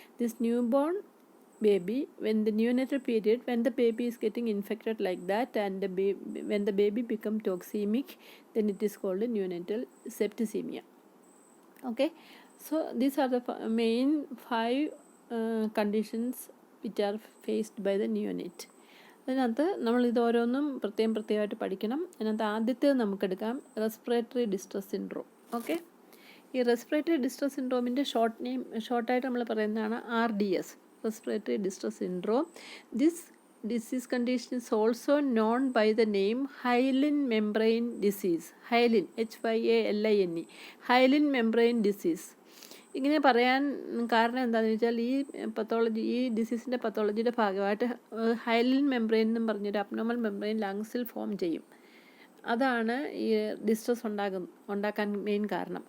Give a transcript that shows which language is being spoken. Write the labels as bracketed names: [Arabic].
[English] This newborn baby, when the neonatal period, when the baby is getting infected like that, and when the baby become toxemic, then it is called neonatal septicemia. Okay, so these are the main 5 conditions which are faced by the neonate. [Malayalam] അതിനകത്ത് നമ്മളിത് ഓരോന്നും പ്രത്യേകമായിട്ട് പഠിക്കണം. അതിനകത്ത് ആദ്യത്തെ നമുക്കെടുക്കാം respiratory distress syndrome. Okay, ഈ respiratory distress സിൻഡ്രോമിൻ്റെ ഷോർട്ടായിട്ട് നമ്മൾ പറയുന്നതാണ് RDS, respiratory distress syndrome. [English] This disease condition is also known by the name hyaline membrane disease. Hyaline, HYALINE, hyaline membrane disease. [Malayalam] ഇങ്ങനെ പറയാൻ കാരണം എന്താണെന്ന് വെച്ചാൽ ഈ ഡിസീസിൻ്റെ പത്തോളജിയുടെ ഭാഗമായിട്ട് ഹൈലിൻ മെംബ്രെയിൻ എന്നും പറഞ്ഞൊരു അബ്നോർമൽ മെംബ്രെയിൻ ലങ്സിൽ ഫോം ചെയ്യും. അതാണ് ഈ ഡിസ്ട്രസ് ഉണ്ടാക്കാൻ മെയിൻ കാരണം.